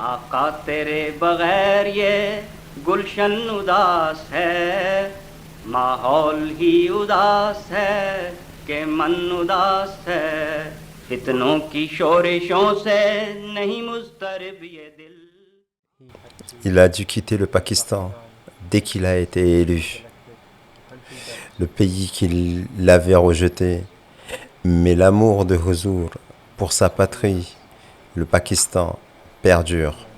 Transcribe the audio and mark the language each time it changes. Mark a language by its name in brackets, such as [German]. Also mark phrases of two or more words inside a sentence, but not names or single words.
[Urdu] آقا تیرے بغیر یہ گلشن اداس ہے، ماحول ہی اداس ہے کہ من اداس ہے، فتنوں کی شورشوں سے نہیں مضطرب یہ دل. [French] Il a dû quitter le Pakistan dès qu'il a été élu. Le pays qu'il avait rejeté. Mais l'amour de Huzur pour sa patrie, le Pakistan, perdure.